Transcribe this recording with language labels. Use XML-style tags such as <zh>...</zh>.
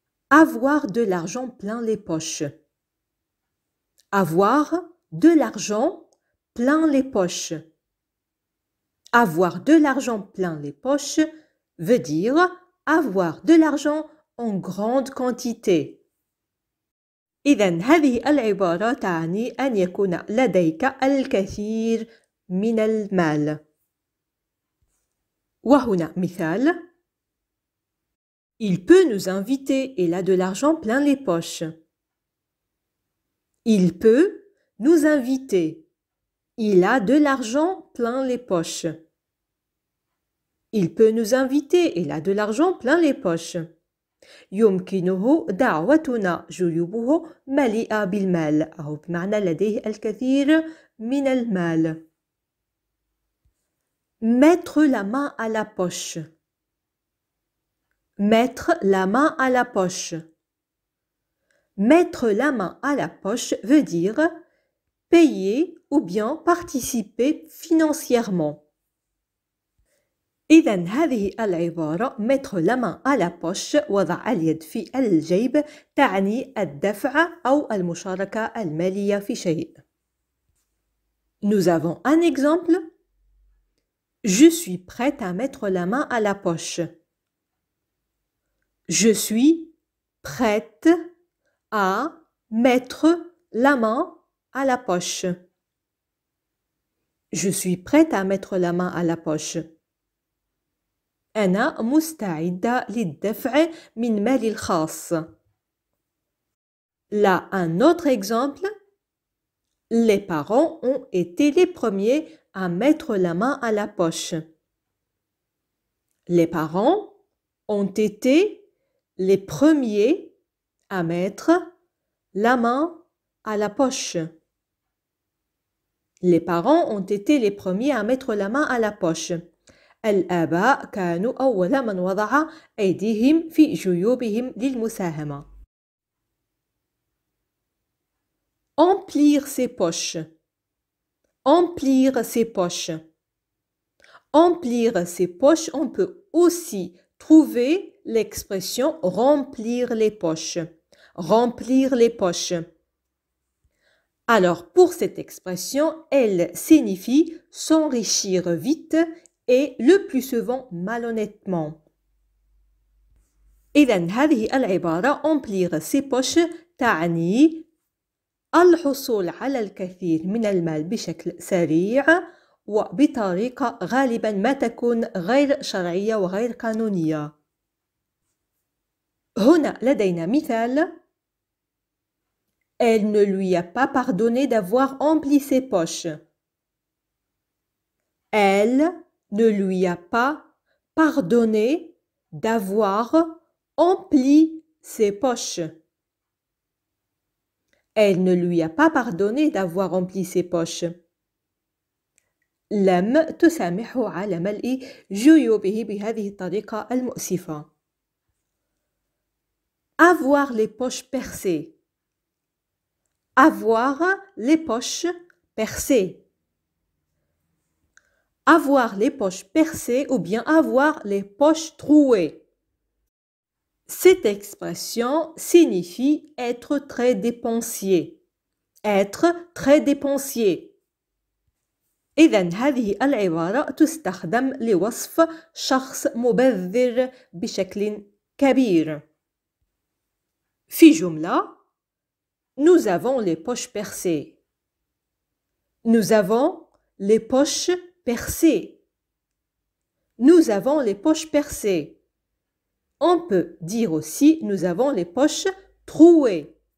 <fr>Avoir de l'argent plein les poches. Avoir de l'argent plein les poches. Avoir de l'argent plein les poches veut dire avoir de l'argent en grande quantité.</fr> <ar>إذن هذه العبارة تعني أن يكون لديك الكثير من المال. وهنا مثال</ar> <fr>Il peut nous inviter, il a de l'argent plein les poches. Il peut nous inviter. Il a de l'argent plein les poches. Il peut nous inviter, il a de l'argent plein les poches.</fr> <ar>يمكنه دعوتنا جيوبه مليئة بالمال أو بمعنى لديه الكثير من المال.</ar> <fr>Mettre la main à la poche. Mettre la main à la poche. Mettre la main à la poche veut dire payer ou bien participer financièrement.</fr> <ar>إذن هذه العبارة</ar> <fr>mettre la main à la poche</fr> <ar>وضع اليد في الجيب تعني الدفع أو المشاركة المالية في شيء.</ar> <fr>Nous avons un exemple. Je suis prête à mettre la main à la poche. Je suis prête à mettre la main à la poche. Je suis prête à mettre la main à la poche.</fr> <ar>أنا مستعدة للدفع من مالي الخاص.</ar> <fr>Là, un autre exemple. Les parents ont été les premiers à mettre la main à la poche. Les parents ont été les premiers à mettre la main à la poche. Les parents ont été les premiers à mettre la main à la poche.</fr> <ar>الآباء كانوا أول من وضع أيديهم في جيوبهم للمساهمة.</ar> <fr>Emplir ses poches. Emplir ses poches. Emplir ses poches, on peut aussi trouver l'expression remplir les poches. Remplir les poches. Alors, pour cette expression, elle signifie s'enrichir vite et le plus souvent malhonnêtement.</fr> <ar>إذن هذه العبارة</ar> <fr>emplir ses poches</fr> <ar>تعني الحصول على الكثير من المال بشكل سريع وبطريقة غالبا ما تكون غير شرعية وغير قانونية. هنا لدينا مثال.</ar> <fr>Elle ne lui a pas pardonné d'avoir empli ses poches. Elle ne lui a pas pardonné d'avoir empli ses poches. Elle ne lui a pas pardonné d'avoir rempli ses poches.</fr> <ar>لم تسامحه على ملء جيوبه بهذه الطريقة المؤسفة.</ar> <fr>Avoir les poches percées. Avoir les poches percées. Avoir les poches percées ou bien avoir les poches trouées. Cette expression signifie être très dépensier. Être très dépensier.</fr> <ar>إذن هذه العبارة تستخدم لوصف شخص مبذر بشكل كبير. في جملة</ar> <fr>nous avons les poches percées. Nous avons les poches percées. Nous avons les poches percées. On peut dire aussi nous avons les poches trouées.</fr>